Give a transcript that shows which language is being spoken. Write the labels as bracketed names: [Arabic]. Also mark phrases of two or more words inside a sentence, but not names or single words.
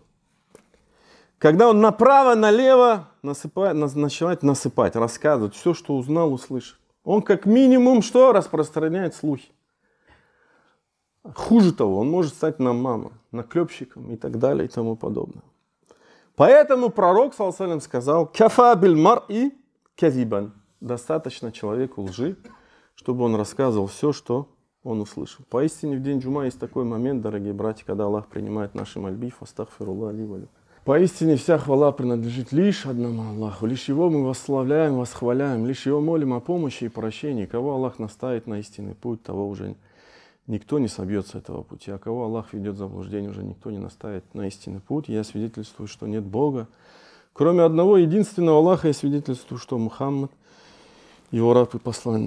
[Russian] Когда он направо-налево начинает насыпать, рассказывать все, что узнал, услышал. Он как минимум что? Распространяет слухи. Хуже того, он может стать намамом, наклепщиком и так далее и тому подобное. Поэтому пророк, [Arabic] صلى الله عليه وسلم, [Russian] сказал: [Arabic] «كفى بالمرء كذبا». [Russian] Достаточно человеку лжи, чтобы он рассказывал все, что он услышал. Поистине в день джума есть такой момент, дорогие братья, когда Аллах принимает наши мольбы. [Arabic] فاستغفر الله لي ولكم. [Russian] Поистине вся хвала принадлежит лишь одному Аллаху. Лишь Его мы восславляем, восхваляем, лишь Его молим о помощи и прощении. Кого Аллах наставит на истинный путь, того уже никто не собьется с этого пути. А кого Аллах ведет в заблуждение, уже никто не наставит на истинный путь. Я свидетельствую, что нет Бога. Кроме одного единственного Аллаха, я свидетельствую, что Мухаммад его раб и посланник.